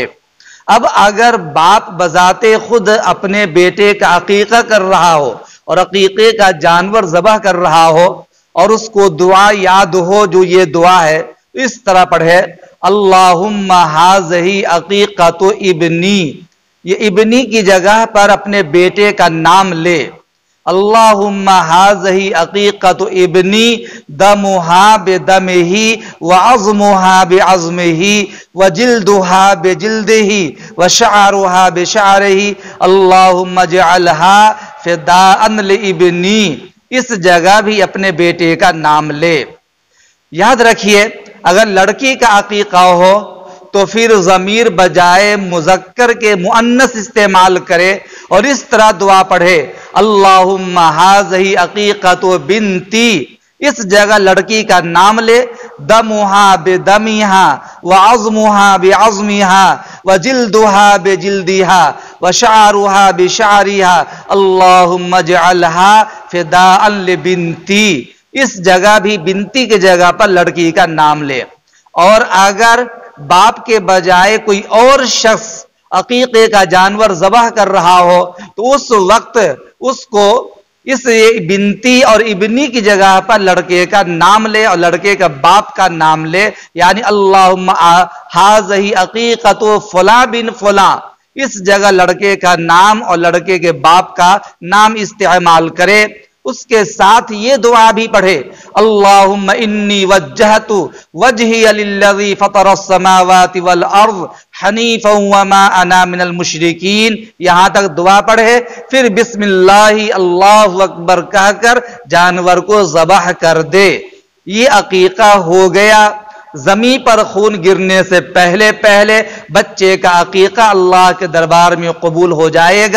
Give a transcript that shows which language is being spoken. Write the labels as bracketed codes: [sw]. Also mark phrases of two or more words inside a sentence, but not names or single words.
[ur] اب اگر باپ بذات خود اپنے بیٹے کا عقیقہ کر رہا ہو اور عقیقے کا جانور ذبح کر رہا ہو اور اس کو دعا یاد ہو جو یہ دعا ہے، اس طرح پڑھے, [ar] اللهم هذه عقيقة ابني. [ur] یہ ابنی کی جگہ پر اپنے بیٹے کا نام لے. [ar] اللهم هذه عقيقة ابني دمها بدمه و عظمها بعظمه و جلدها بجلده و شعرها بشعره اللهم اجعلها فداء لابني. [ur] اس جگہ بھی اپنے بیٹے کا نام لے۔ یاد رکھیے، اگر لڑکی کا عقیقہ ہو تو پھر ضمیر بجائے مذکر کے مؤنث استعمال کرے اور اس طرح دعا پڑھے, [ar] اللهم هذه عقيقة بنتي. [ur] اس جگہ لڑکی کا نام لے, [ar] دمها بدمها و عظمها بعظمها و جلدها بجلدها و شعرها بشعرها اللهم اجعلها فداء لبنتي. [ur] اس جگہ بھی بنتی کی جگہ پر لڑکی کا نام لے. اور اگر باپ کے بجائے کوئی اور شخص عقیقے کا جانور ذبح کر رہا ہو تو اس وقت اس کو اس بنتی اور ابنی کی جگہ پر لڑکے کا نام لے اور لڑکے کا باپ کا نام لے، یعنی [ar] اللهم هذه عقيقة فلان بن فلان. [ur] اس جگہ لڑکے کا نام اور لڑکے کے باپ کا نام استعمال کرے. اس کے ساتھ یہ دعا بھی پڑھے, [ar] اللهم إني وجهت وجهي للذي فطر السماوات والأرض حنيفا و ما أنا من المشركين. [ur] یہاں تک دعا پڑھے، پھر [ar] بسم الله الله أكبر [ur] کہہ کر جانور کو ذبح کر دے. یہ عقیقہ ہو گیا. زمین پر خون گرنے سے پہلے پہلے بچے کا عقیقہ اللہ کے دربار میں قبول ہو جائے گا.